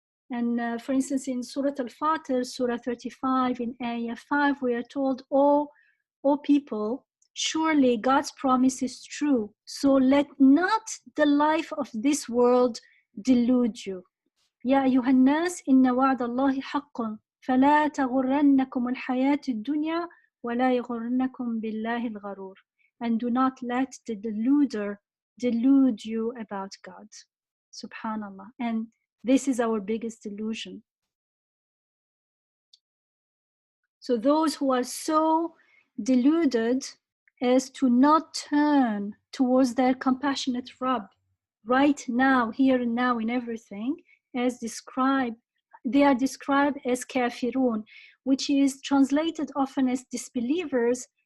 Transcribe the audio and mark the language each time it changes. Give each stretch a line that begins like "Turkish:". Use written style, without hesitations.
English: And for instance, in Surah Al-Fatir, Surah 35, in Ayah 5, we are told, O people, surely God's promise is true, so let not the life of this world delude you.
Arabic: يا أيها الناس إن وعد الله حق فلا تغرنكم الحياة الدنيا ولا يغرنكم بالله الغرور.
English: And do not let the deluder delude you about God. Subhanallah. And this is our biggest delusion. So those who are so deluded as to not turn towards their compassionate Rabb right now, here and now, in everything, as described, they are described as kafirun, which is translated often as disbelievers.